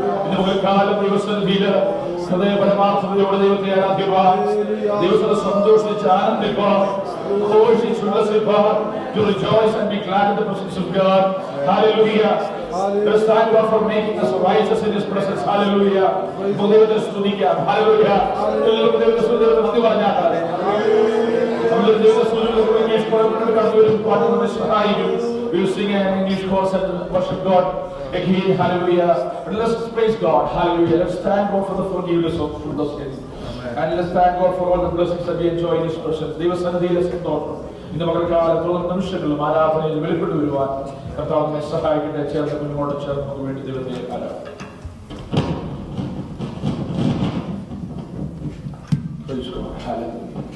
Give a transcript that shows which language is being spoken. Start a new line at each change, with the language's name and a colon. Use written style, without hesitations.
Malayalam: ഇന്ന് പകൽക്കാലം ദൈവസന്നിധിയിൽ ഹൃദയപരമാർത്ഥതയോടെ ദൈവത്തെ ആരാധിക്കുവാൻ, ദൈവത്തെ സന്തോഷിച്ച് ആനന്ദിപ്പാൻ, ഘോഷിച്ച് ഉല്ലസിപ്പാൻ,
English: to rejoice and be glad in the presence of God. Hallelujah. Let's thank God for making us righteous in His presence.
Malayalam: Hallelujah. ദൈവത്തെ സ്തുതിക്കാം. Hallelujah. ദൈവത്തെ സ്തുതിച്ച് നന്ദി പറഞ്ഞാട്ടെ. നമ്മൾ ദൈവത്തെ സ്തുതിക്കുന്ന ഇംഗ്ലീഷ് കോഴ്സിൽ കടന്നുവരും പാട്ട് നമ്മെ സഹായിക്കും.
English: We will sing an English chorus and worship God again. Hallelujah. And let's praise God. Hallelujah. Let's thank God for the forgiveness of those sins. And let's thank God for all the blessings that we enjoy in His presence.
Malayalam: ദൈവസന്നിധിയിലെ സന്തോഷം ഇന്ന് പകൽക്കാലത്തോളം നിമിഷങ്ങളും ആരാധനയിൽ വെളിപ്പെട്ടു വരുവാൻ കർത്താവിനെ സഹായിക്കട്ടെ. ചേർന്ന് കുഞ്ഞുമോട് ചേർന്ന് നമുക്ക് വേണ്ടി ദൈവത്തെ ആരാധിക്കാം.
English: Praise God. Hallelujah.